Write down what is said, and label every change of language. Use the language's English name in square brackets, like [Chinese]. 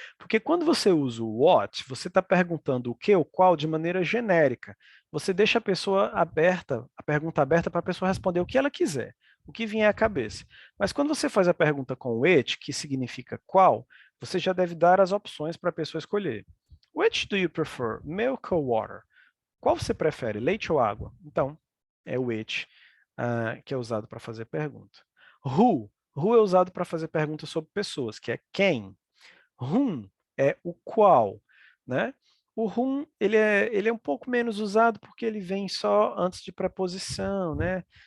[Portuguese] Porque quando você usa o what, você está perguntando o que ou qual de maneira genérica. Você deixa a pessoa aberta, a pergunta aberta para a pessoa responder o que ela quiser, o que vier à cabeça. Mas quando você faz a pergunta com which, que significa qual, você já deve dar as opções para a pessoa escolher. [English] Which do you prefer, milk or water? [Portuguese] Qual você prefere, leite ou água? Então, é o which que é usado para fazer pergunta. Who é usado para fazer perguntas sobre pessoas, que é quem. Whom é o qual, né? O whom, ele é um pouco menos usado porque ele vem só antes de preposição, né?